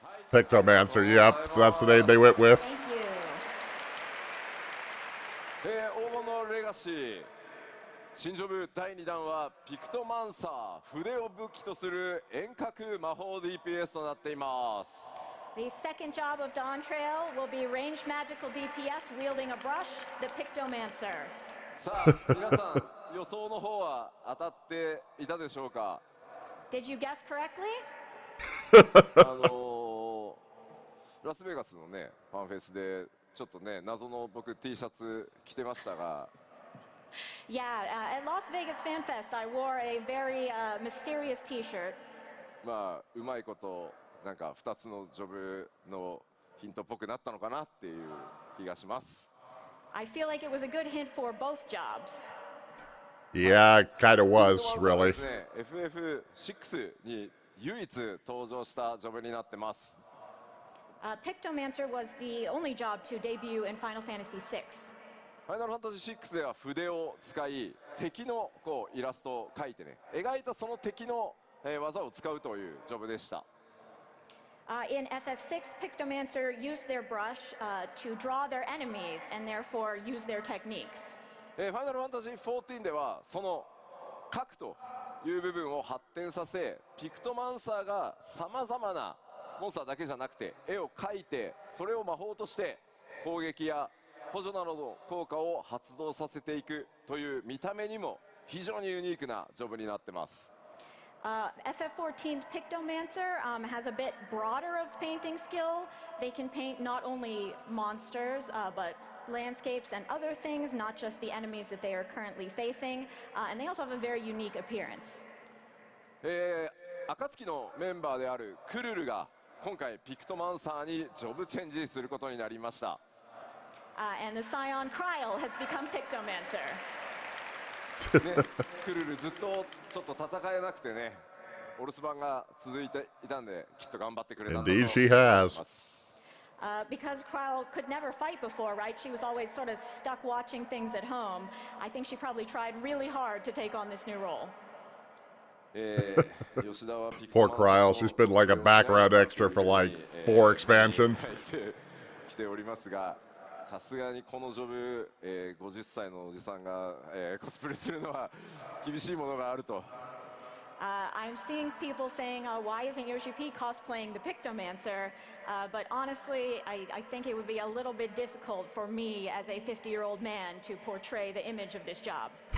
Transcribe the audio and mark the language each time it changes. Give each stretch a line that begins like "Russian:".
English: Pictomancer, yep, that's the name they went with. Thank you.
Japanese: 黄金のレガシー新ジョブ第2弾はピクトマンサー、筆を武器とする遠隔魔法 DPS となっています。
English: The second job of Dawn Trail will be ranged magical DPS wielding a brush, the Pictomancer.
Japanese: さあ皆さん予想の方は当たっていたでしょうか？
English: Did you guess correctly?
Japanese: ラスベガスのねファンフェスでちょっとね謎の僕 T シャツ着てましたが
English: Yeah, at Las Vegas Fan Fest, I wore a very mysterious T-shirt.
Japanese: まあうまいことなんか2つのジョブのヒントっぽくなったのかなっていう気がします。
English: I feel like it was a good hint for both jobs. Yeah, it kind of was,
Japanese: ピクトマンサーは
English: really.
Japanese: ですね FFXIV に唯一登場したジョブになってます。
English: Pictomancer was the only job to debut in Final Fantasy VI.
Japanese: ファイナルファンタジー6では筆を使い敵のこうイラストを描いてね描いたその敵の技を使うというジョブでした。
English: In FF6, Pictomancer used their brush to draw their enemies and therefore use their techniques.
Japanese: ファイナルファンタジー14ではその描くという部分を発展させピクトマンサーがさまざまなモンスターだけじゃなくて絵を描いてそれを魔法として攻撃や補助などの効果を発動させていくという見た目にも非常にユニークなジョブになってます。
English: FF14's Pictomancer has a bit broader of painting skill. They can paint not only monsters, but landscapes and other things, not just the enemies that they are currently facing. And they also have a very unique appearance.
Japanese: 暁のメンバーであるクルルが今回ピクトマンサーにジョブチェンジすることになりました。
English: And the Scion Kryl has become Pictomancer.
Japanese: ね、クルルずっとちょっと戦えなくてねお留守番が続いていたんできっと頑張ってくれたんだと思い
English: Indeed
Japanese: ま
English: she has.
Japanese: す。
English: Because Kryl could never fight before, right? She was always sort of stuck watching things at home. I think she probably tried really hard to take on this new role. Poor Kryl, she's been like a background extra for like 4 expansions.
Japanese: 来ておりますがさすがにこのジョブ、50歳のおじさんが、コスプレするのは厳しいものがあると。
English: I'm seeing people saying, why isn't Yoshi P cosplaying the Pictomancer? But honestly, I think it would be a little bit difficult for me as a 50-year-old man to portray the image of this job.